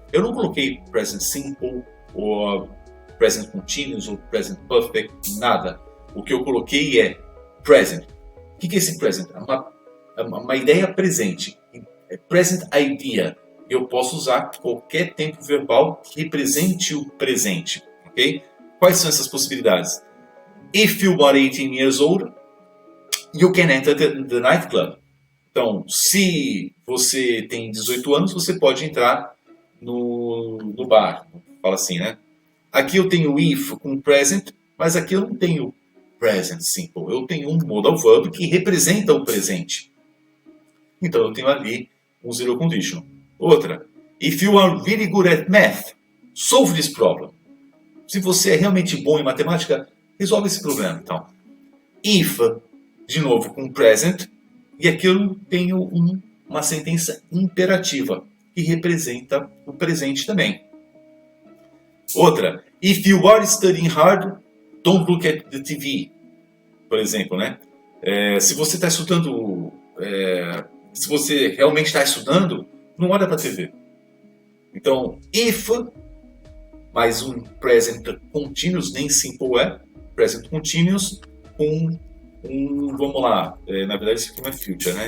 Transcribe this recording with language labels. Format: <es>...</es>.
<pt>Eu não coloquei present simple ou present continuous ou present perfect, nada. O que eu coloquei é present. O que é esse present? É uma ideia presente. É present idea. Eu posso usar qualquer tempo verbal que represente o presente. Okay? Quais são essas possibilidades?</pt> <en>If you are 18 years old, you can enter the nightclub.</en> <pt>Então, se você tem 18 anos, você pode entrar no bar. Fala assim, né? Aqui eu tenho if com present, mas aqui eu não tenho present simple. Eu tenho um modal verb que representa o presente. Então eu tenho ali um zero conditional.</pt> <en>Outra, if you are really good at math, solve this problem.</en> <pt>Se você é realmente bom em matemática, resolve esse problema. Então, if, de novo com present, e aqui eu tenho uma sentença imperativa, que representa o presente também.</pt> <en>Outra, if you are studying hard, don't look at the TV.</en> <pt>Por exemplo, né? Se você está estudando, se você realmente está estudando, não olha para a TV. Então, if, mais um present continuous, nem simple present continuous, com vamos lá, na verdade isso aqui não é future, né?</pt>